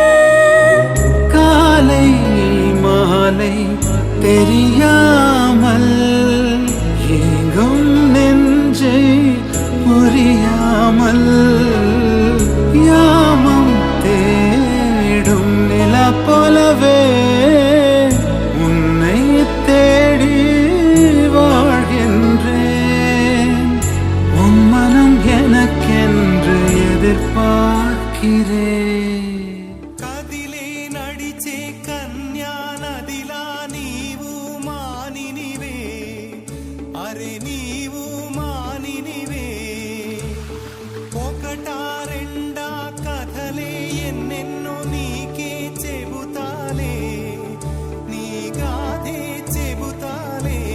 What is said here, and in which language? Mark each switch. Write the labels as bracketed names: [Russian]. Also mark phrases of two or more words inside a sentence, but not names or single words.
[Tamil] காலை மாலை தெரியாமல் எங்கும் நெஞ்சை புரியாமல் யாமம் தேடும் நில போலவே உன்னை தேடி வாழ்கின்றேன். உன் மனம் எனக்கென்று எதிர்பார்க்கிறேன். [Telugu] కదిలే నడిచే కన్యా నదిలా నీవు మానినివే, అరే నీవు మానినివే. ఒకటా రెండా కథలే ఎన్నెన్నో నీకే చెబుతాలే, నీ గాథే చెబుతాలే.